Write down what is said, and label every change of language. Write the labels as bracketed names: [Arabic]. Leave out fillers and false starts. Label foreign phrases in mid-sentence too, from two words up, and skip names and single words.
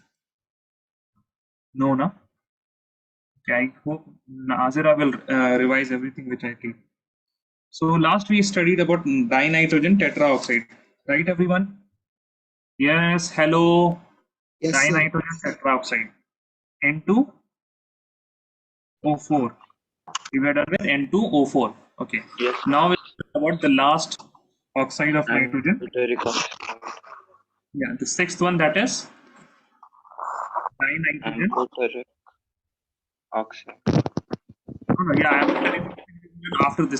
[English] No, no. Okay, I hope Nazira will revise everything which I teach. So last we studied about dinitrogen tetraoxide, right, everyone? Yes. Hello. Yes, sir. Dinitrogen tetraoxide. N2O4. We were done with N2O4. Okay. Yes. Now we'll talk about the last oxide of And nitrogen. butyric oxide Yeah, the sixth one, that is and dinitrogen. butyric oxide. No, no, yeah, I'm telling you after this.